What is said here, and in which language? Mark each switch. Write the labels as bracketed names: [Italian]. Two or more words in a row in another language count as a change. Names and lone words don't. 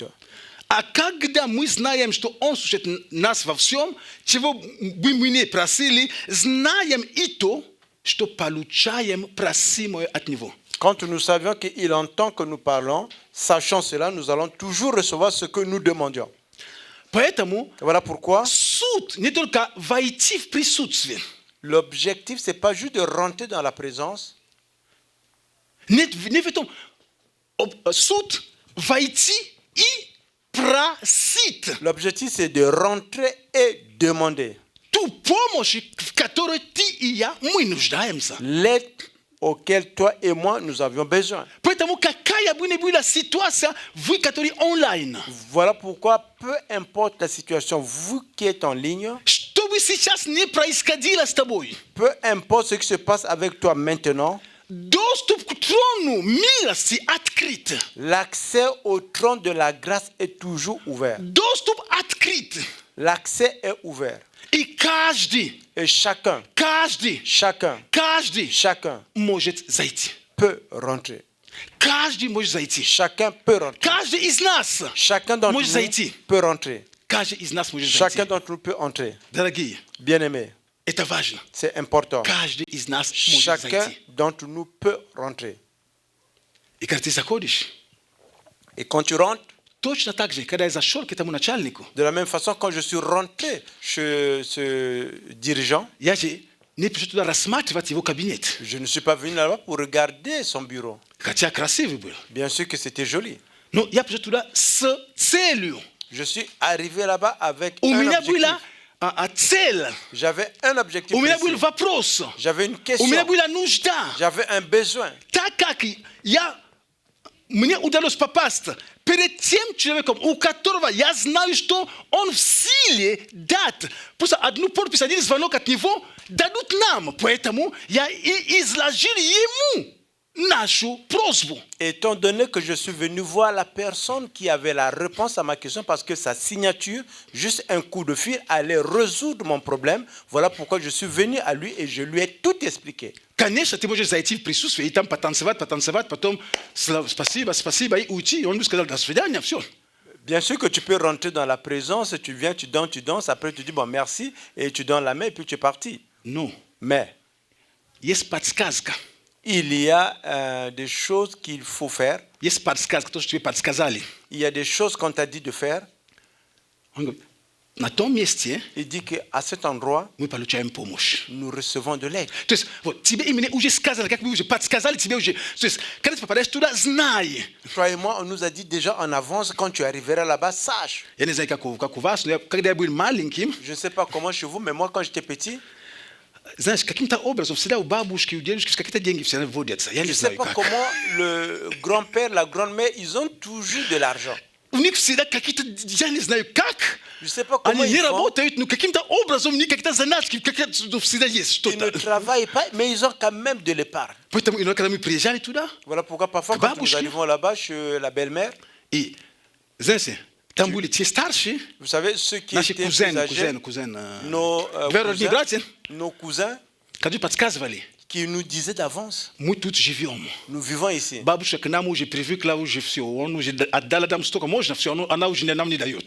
[Russian] А когда мы знаем, что он слушает нас во всем, чего бы мы не просили, знаем и то, что получаем просимое от него. [French] Quand nous savions qu'il entend que nous parlons, sachant cela, nous allons toujours recevoir ce que nous demandions. [Russian] Поэтому [French] Voilà pourquoi [Russian] суд не только войти в присутствие. [French] l'objectif, ce n'est pas juste de rentrer dans la présence, [Russian] Не в этом суд войти и просить [French] l'objectif c'est de rentrer et demander [Russian] ту помощь, в которой ты и я, мы нуждаемся. [French] l'aide auquel toi et moi nous avions besoin. [Russian] Поэтому какая бы ни была ситуация, вы, которые онлайн, [French] Voilà pourquoi, peu importe la situation, vous qui êtes en ligne, [Russian] что бы сейчас не происходило с тобой, [French] peu importe ce qui se passe avec toi maintenant, [Russian] доступ к трону милости открыт. [French] l'accès au trône de la grâce est toujours ouvert. [Russian] Доступ открыт. [French] L'accès est ouvert. [Russian] И каждый, [French] Et chacun [Russian] может зайти. [French] peut rentrer. [Russian] Каждый может зайти. [French] Chacun peut rentrer. [Russian] Каждый из нас [French] Chacun d'entre [Russian] может [French] nous [Russian] зайти. [French] peut rentrer. [Russian] Каждый из нас может [French] Chacun [Russian] зайти. [French] d'entre nous peut entrer. [Russian] Дорогие, [French] Bien-aimés, [Russian] это важно. [French] c'est important. [Russian] Каждый из нас может [French] Chacun [Russian] зайти. [French] d'entre nous peut rentrer. [Russian] И когда ты заходишь, [French] Et quand tu rentres, [Russian] точно так же, когда я зашел к этому начальнику, [French] de la même façon, quand je suis rentré chez ce dirigeant, [Russian] я же не пришел туда рассматривать его кабинет. [French] je ne suis pas venu là-bas pour regarder son bureau. [Russian] Хотя красивый был. [French] Bien sûr que c'était joli. [Russian] Но я пришел туда с целью. [French] Je suis arrivé là-bas avec [Russian] У [French] un [Russian] меня [French] objectif. [Russian] была цель. [French] J'avais un objectif [Russian] У меня [French] précis. [Russian] был вопрос. [French] J'avais une [Russian] У меня [French] question. [Russian] была нужда. [French] J'avais un besoin. [Russian] Так как мне удалось попасть перед тем человеком, у которого я знаю, что он в силе дать просто одну подпись, один звонок от него дадут нам. Поэтому я и изложил ему нашу просьбу. [French] Étant donné que je suis venu voir la personne qui avait la réponse à ma question parce que sa signature, juste un coup de fil, allait résoudre mon problème. Voilà pourquoi je suis venu à lui et je lui ai tout expliqué. [Russian] Конечно, ты можешь зайти в присутствие и там потанцевать, потом спасибо, и уйти. И он бы сказал, до свидания, все. [French] Bien sûr que tu peux rentrer dans la présence, tu viens, tu danses, après tu dis bon merci et tu donnes la main et puis tu es parti. [Russian] Но [French] Mais [Russian] есть подсказка. [French] il y a des choses qu'il faut faire. [Russian] Есть подсказка, то, что тебе подсказали. [French] Il y a des choses qu'on t'a dit de faire. [Russian] Он говорит, на том месте [French] Il dit qu'à cet endroit, [Russian] мы получаем помощь. [French] nous recevons de l'aide. [Russian] То есть, вот, тебе именно уже сказали, как бы уже подсказали тебе уже. То есть, когда ты попадаешь туда, знай. [French] Toi et moi, on nous a dit déjà en avance, quand tu arriveras là-bas, sache. [Russian] Я не знаю, как у вас, но когда я был маленьким, [French] Je ne sais pas comment chez vous, mais moi, quand j'étais petit, [Russian] знаешь, каким-то образом всегда у бабушки, у дедушки какие-то деньги всегда вводятся. Я [French] je [Russian] не [French] ne sais [Russian] знаю, [French] pas [Russian] как. [French] comment le grand-père, la grand-mère, ils ont toujours de l'argent. [Russian] У них всегда какие-то, я не знаю, как. [French] Je ne sais pas comment [Russian] Они [French] ils [Russian] не [French] font. [Russian] работают, но каким-то образом у них какие-то заначки, какие-то всегда есть [French] Ils ne [Russian] что-то. [French] travaillent pas, mais ils ont quand même de l'épargne. [Russian] Поэтому, когда мы приезжали туда, [French] Voilà pourquoi parfois, quand nous [Russian] Бабушки. [French] arrivons là-bas chez la belle-mère, [Russian] и, знаете, там были те старшие, [French] vous savez, ceux qui [Russian] наши [French] étaient plus âgés, [Russian] кузен, [French] nos [Russian] двоюродные братья, [French] cousins, [Russian] которые подсказывали, [French] qui nous disaient d'avance, [Russian] мы тут живем. [French] nous vivons ici. [Russian] Бабушка к нам уже привыкла, уже все, он уже отдала нам столько можно, все, она уже нам не дает.